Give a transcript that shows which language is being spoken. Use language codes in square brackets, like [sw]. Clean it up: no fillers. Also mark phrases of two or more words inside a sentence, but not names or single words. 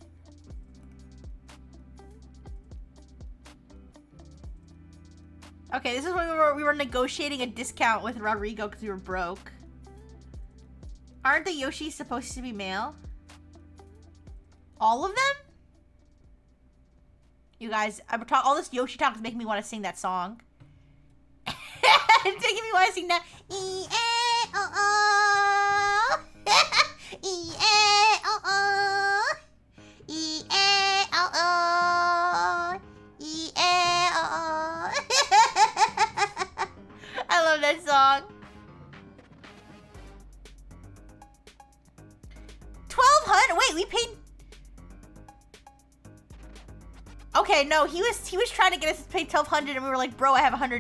[en] Okay, this is when we were negotiating a discount with Rodrigo because we were broke. Aren't the Yoshis supposed to be male? All of them? You guys, all this Yoshi talk is making me want to sing that song. It's making me want to sing that. E-A-O-O. E-A-O-O. E-A-O-O. E-A-O-O. I love that song. 1,200. Wait, we paid. Okay, no, he was trying to get us to pay 1,200, and we were like, bro, I have $100.